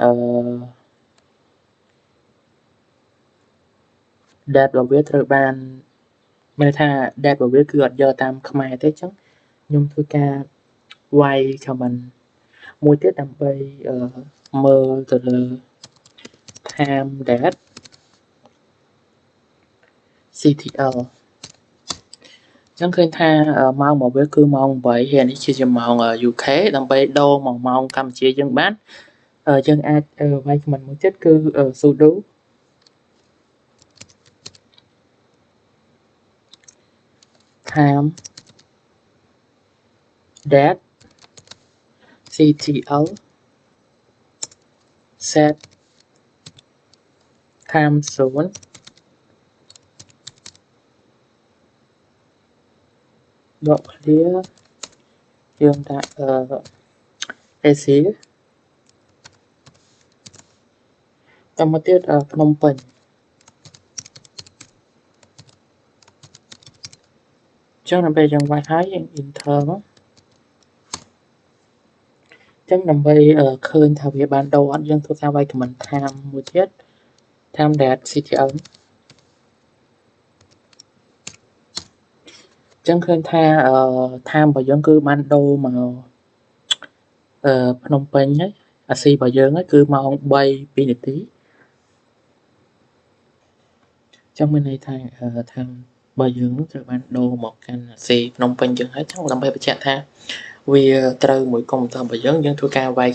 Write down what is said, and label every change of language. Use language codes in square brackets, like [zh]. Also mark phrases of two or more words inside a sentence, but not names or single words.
[km] date របស់វាត្រូវបានមានន័យថា date របស់វាគឺអត់យកតាមខ្មែរទេចឹងខ្ញុំធ្វើការវាយ command មួយទៀតដើម្បីមើលទៅលើ [en] time date [km] ctl ចឹងឃើញថាម៉ោងរបស់វាគឺម៉ោង 8 ហើយនេះជាម៉ោង UK ដើម្បីដូរមកម៉ោងកម្ពុជាយើងបានយើងអាចវាយ command មួយទៀតគឺ sudo [en] time date ctl set time zone clear [km] យើងដាក់ [en] AC [km] តាមមកទៀតភ្នំពេញចឹងដល់ពេលយើងវាយហើយយើង enter មក ចឹងដើម្បីឃើញថាវាបានដូរអត់យើងធ្វើការវាយ command time មួយទៀត [en] time date ctl [km] ចឹងឃើញថា time របស់យើងគឺបានដូរមកភ្នំពេញហើយ AC របស់យើងគឺម៉ោង 3 2 នាទី ចឹងមានន័យថា time របស់យើងនឹងត្រូវបានដូរមកកាន់ AC ភ្នំពេញយើងហើយចឹងដើម្បីបញ្ជាក់ថាវាត្រូវមួយកុំព្យូទ័ររបស់យើងធ្វើការវាយ